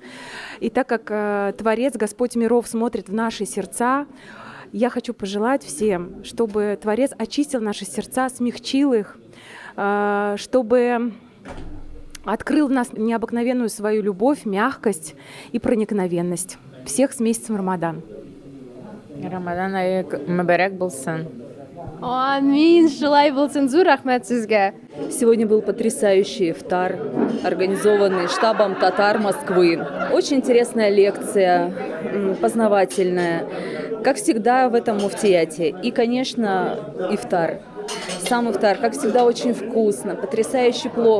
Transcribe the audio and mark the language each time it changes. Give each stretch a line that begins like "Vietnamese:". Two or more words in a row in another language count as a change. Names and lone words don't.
Russian: И так как Творец, Господь миров смотрит в наши сердца, я хочу пожелать всем, чтобы Творец очистил наши сердца, смягчил их, чтобы открыл в нас необыкновенную свою любовь, мягкость и проникновенность. Всех с месяцем Рамадан.
Tatar: Рамадан айы мөбарәк булсын. Амин, шулай булсын, зур рәхмәт сезгә.
Russian: Сегодня был потрясающий ифтар, организованный штабом татар Москвы. Очень интересная лекция, познавательная, как всегда в этом муфтияте. И, конечно, ифтар. Сам ифтар, как всегда, очень вкусно, потрясающий плов.